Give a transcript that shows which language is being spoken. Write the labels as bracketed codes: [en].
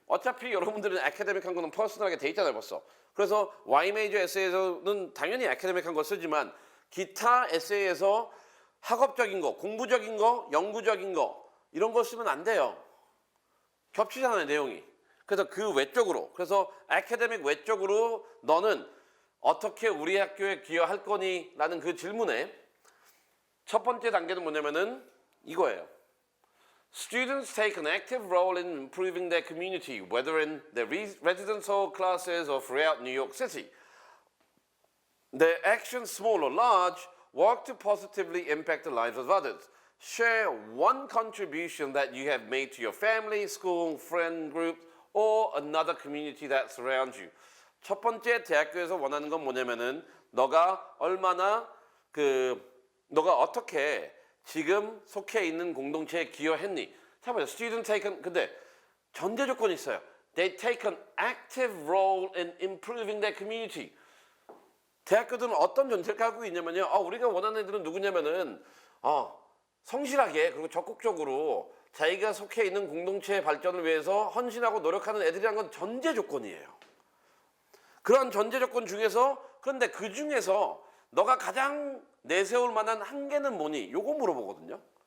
[ko] 어차피 여러분들은 academic한 거는 퍼스널하게 돼 있잖아요, 벌써. 그래서 Y major 에세이에서는 당연히 academic한 거 쓰지만 기타 에세이에서 학업적인 거, 공부적인 거, 연구적인 거 이런 거 쓰면 안 돼요. 겹치잖아요, 내용이. 그래서 그 외적으로, 그래서 academic 외적으로 너는 어떻게 우리 학교에 기여할 거니? 라는 그 질문에 첫 번째 단계는 뭐냐면은 이거예요. [en] Students take an active role in improving their community, whether in their residential classes or throughout New York City. Their actions, small or large, work to positively impact the lives of others. Share one contribution that you have made to your family, school, friend group, or another community that surrounds you. [ko] 첫 번째 대학교에서 원하는 건 뭐냐면은 너가 얼마나 너가 어떻게 지금 속해 있는 공동체에 기여했니? 잠깐만요. [en] Student taken [ko] 근데 전제 조건이 있어요. [en] They take an active role in improving their community. [ko] 대학교들은 어떤 전제를 갖고 있냐면요. 우리가 원하는 애들은 누구냐면은 성실하게 그리고 적극적으로 자기가 속해 있는 공동체의 발전을 위해서 헌신하고 노력하는 애들이란 건 전제 조건이에요. 그런 전제 조건 중에서 그런데 그 중에서 너가 가장 내세울 만한 한계는 뭐니? 요거 물어보거든요.